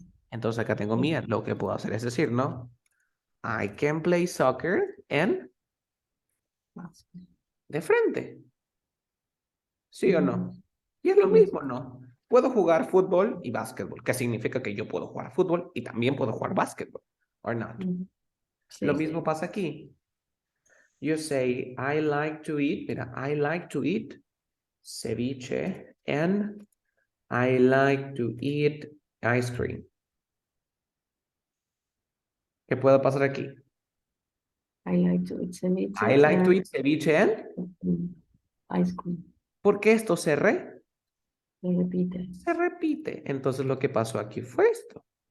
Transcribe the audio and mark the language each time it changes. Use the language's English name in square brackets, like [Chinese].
[Spanish] Entonces acá tengo mía, lo que puedo hacer es decir, ¿no? [English] I can play soccer and [Spanish] de frente. ¿Sí o no? Y es lo mismo, ¿no? Puedo jugar fútbol y básquetbol, que significa que yo puedo jugar fútbol y también puedo jugar básquetbol, [English] or not. [Spanish] Sí. Lo mismo pasa aquí. [English] You say, I like to eat, mira, I like to eat ceviche and I like to eat ice cream. [Spanish] ¿Qué puede pasar aquí? [English] I like to eat ceviche. I like to eat ceviche and ice cream. [Spanish] ¿por qué esto cerré? Se repite. Se repite. Entonces lo que pasó aquí fue esto.